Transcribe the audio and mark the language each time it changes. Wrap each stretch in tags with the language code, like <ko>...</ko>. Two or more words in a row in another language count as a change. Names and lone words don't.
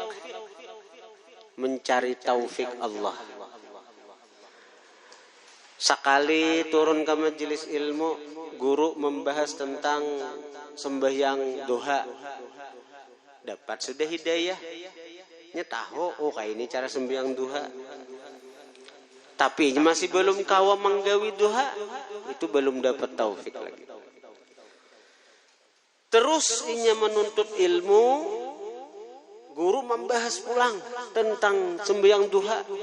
<id>Mencari taufik Allah. Sekali turun ke majelis ilmu, guru membahas tentang sembahyang duha.</id> <bjn>Dapat sudah hidayah. Nya tahu,</bjn> <id>oh kayak ini cara sembahyang duha.</id> <bjn>Tapi masih belum kawa menggawi duha, itu belum dapat taufik lagi. Terus inya menuntut ilmu, guru membahas pulang tentang sembahyang duha.</bjn>